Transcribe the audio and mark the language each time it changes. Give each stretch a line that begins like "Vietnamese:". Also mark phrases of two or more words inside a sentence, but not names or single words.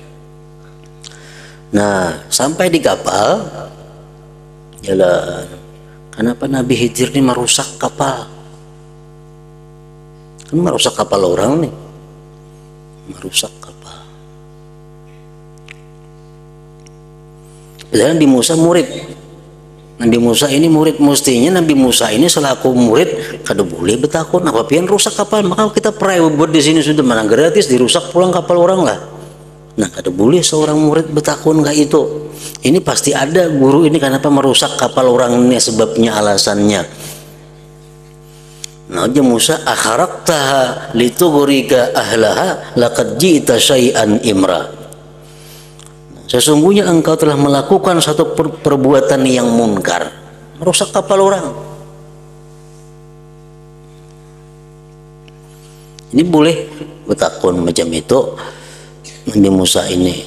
Indonesian: Nah, sampai di kapal jalan, kenapa Nabi Khidir ini merusak kapal? Kan merusak kapal orang nih, merusak kapal.
Banjar: Dan Nabi Musa murid, Nabi Musa ini murid, mestinya Nabi Musa ini selaku murid kada boleh bertakun apa pian rusak kapal, maka kita pernah buat di sini sudah mana gratis, dirusak pulang kapal orang lah. Nah, kada boleh seorang murid bertakun kayak itu.
Indonesian: Ini pasti ada guru ini kenapa merusak kapal orang ini, sebabnya alasannya. Nah, aja
Arabic: Musa, أخرقتها لتغرق أهلها لقد جئت شيئا إمرا.
Indonesian: Sesungguhnya engkau telah melakukan satu perbuatan yang munkar, merusak kapal orang.
Banjar: Ini boleh bertakun macam itu Nabi Musa ini.